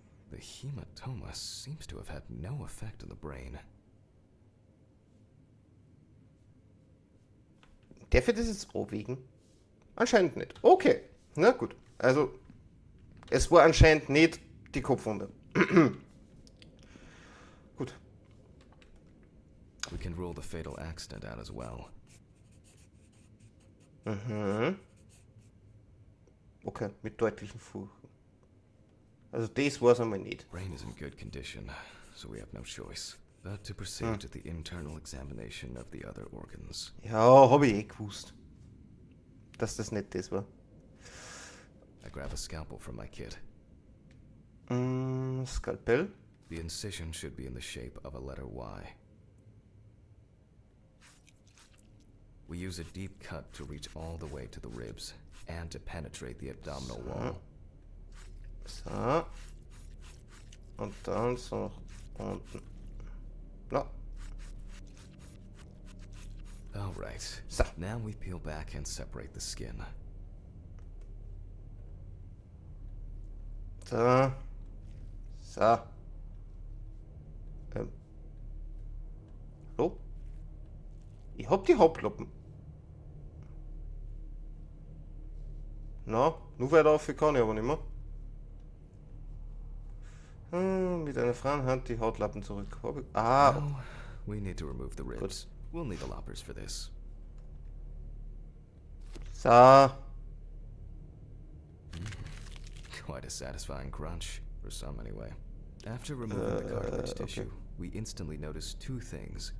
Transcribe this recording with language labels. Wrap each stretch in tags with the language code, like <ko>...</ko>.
<en>The hematoma seems to have had no effect on the brain.</en> <de>Darf ich das jetzt abwägen? Anscheinend nicht. Okay. Na gut, also es war anscheinend nicht die Kopfwunde. Gut.</de> <en>We can rule the fatal accident out as well. Mhm.</en> <de>Okay, mit deutlichen Furchen. Also das war's einmal nicht.</de> <en>Brain is in good condition, so we have no choice but to proceed to the internal examination of the other organs.</en> <de>Ja, habe ich eh gewusst, dass das nicht das war.</de> <en>I grab a scalpel from my kit.</en> <de>Skalpell.</de> <en>The incision should be in the shape of a letter Y. We use a deep cut to reach all the way to the ribs and to penetrate the abdominal wall.</en> <de>So. Und dann so nach unten. No.</de> <en>Alright. So. Now we peel back and separate the skin.</en> <de>So. So. Hallo? Ich hab die Hauptlappen. Na, nur weiter auf kann ich aber nicht mehr. Mit einer freien Hand die Hautlappen zurück.</de> <en>Now, we need to remove the ribs. We'll need the loppers for this. So. Quite a satisfying crunch, for some anyway. After removing the cartilage tissue, we instantly notice two things.</en>